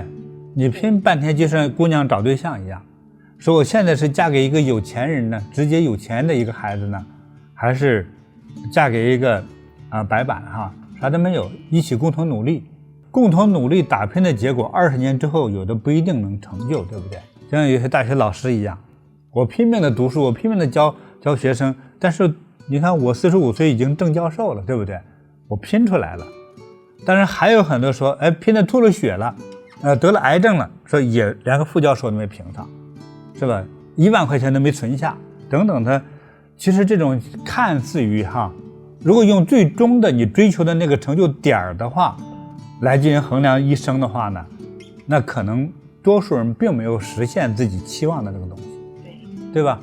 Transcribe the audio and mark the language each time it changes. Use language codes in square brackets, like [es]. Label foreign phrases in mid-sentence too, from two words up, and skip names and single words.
[zh] 你拼半天就像姑娘找对象一樣，說我現在是嫁給一個有錢人呢，直接有錢的一個孩子呢，還是嫁給一個白板啥都沒有，一起共同努力， 共同努力打拼的結果，20年之後有的不一定能成就，对不对？像有些大学老師一樣，我拼命的读書，我拼命的教學生，但是你看我45歲已經正教授了，对不對？我拼出來了。但是還有很多說，哎，拼得吐了血了，得了癌症了，說也連個副教授都沒評上，是吧？1萬塊錢都沒存下，等等的。其實這種看似於如果用最終的你追求的那個成就點的話來進行衡量一生的話呢，那可能多數人並沒有實現自己期望的那個東西，對吧？